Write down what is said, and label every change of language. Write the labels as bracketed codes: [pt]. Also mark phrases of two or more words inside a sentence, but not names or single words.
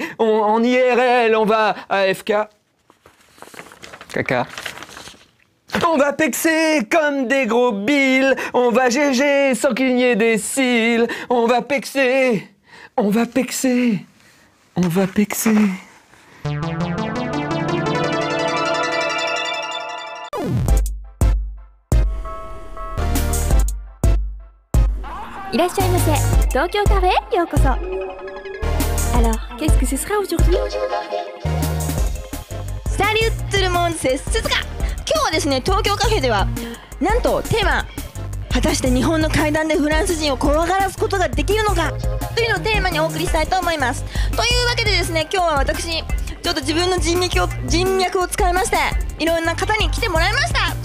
[fr] En IRL, on va AFK. Caca. On va pexer comme des gros billes, on va GG sans qu'il n'y ait des cils, on va pexer, on va pexer, on va pexer. [ja] いらっしゃいませ。東京カフェへようこそ。 [fr] Alors, qu'est-ce que ce sera aujourd'hui? Salut tout le monde, c'est Suzuka。 [ja] 今日はですね、東京カフェではなんとテーマ「果たして日本の階段でフランス人を怖がらすことができるのか」というのをテーマにお送りしたいと思います。というわけでですね、今日は私ちょっと自分の人脈を使いましていろんな方に来てもらいました。